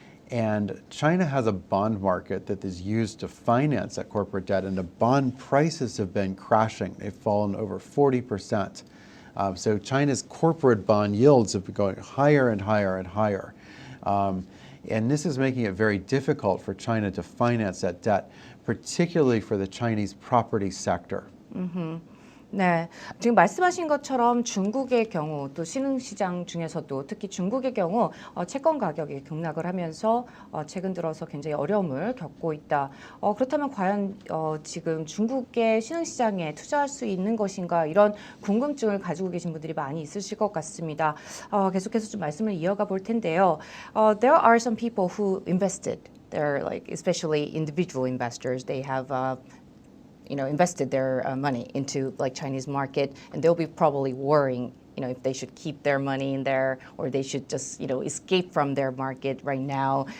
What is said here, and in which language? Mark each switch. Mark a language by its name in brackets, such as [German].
[English] And China has a bond market that is used to finance that corporate debt, and the bond prices have been crashing. They've fallen over 40%. So China's corporate bond yields have been going higher and higher and higher. And this is making it very difficult for China to finance that debt, particularly for the Chinese property sector. [Korean] 네, 지금 말씀하신 것처럼 중국의 경우 또 신흥시장 중에서도 특히 중국의 경우 채권 가격이 급락을 하면서 최근 들어서 굉장히 어려움을 겪고 있다. 그렇다면 과연 지금 중국의 신흥시장에 투자할 수 있는 것인가 이런 궁금증을 가지고 계신 분들이 많이 있으실 것 같습니다. 계속해서 좀 말씀을 이어가 볼 텐데요. [English] There are some people who invested. They're like especially individual investors. They have invested their money into like Chinese market, and they'll be probably worrying, if they should keep their money in there or they should just, escape from their market right now.